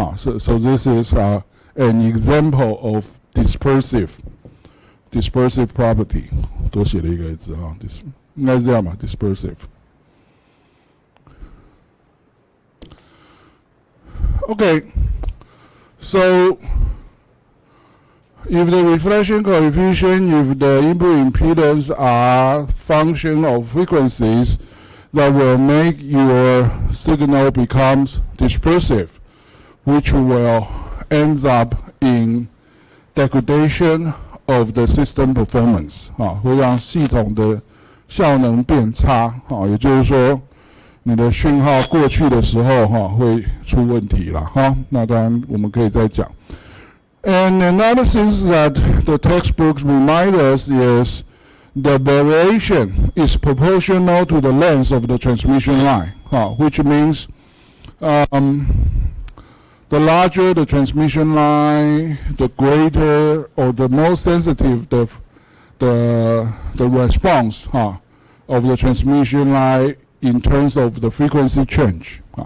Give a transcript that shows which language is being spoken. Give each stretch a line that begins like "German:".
English: So this is an example of dispersive property.
Chinese: 多写了一个字啊，应该是这样吧 ，dispersive。
English: Okay, so if the reflection coefficient, if the input impedance are function of frequencies, that will make your signal becomes dispersive, which will ends up in degradation of the system performance
Chinese: 会让系统的效能变差也就是说你的讯号过去的时候会出问题啦那当然我们可以再讲。
English: And another thing that the textbooks remind us is the variation is proportional to the length of the transmission line, which means the larger the transmission line, the greater or the more sensitive the response of the transmission line in terms of the frequency change.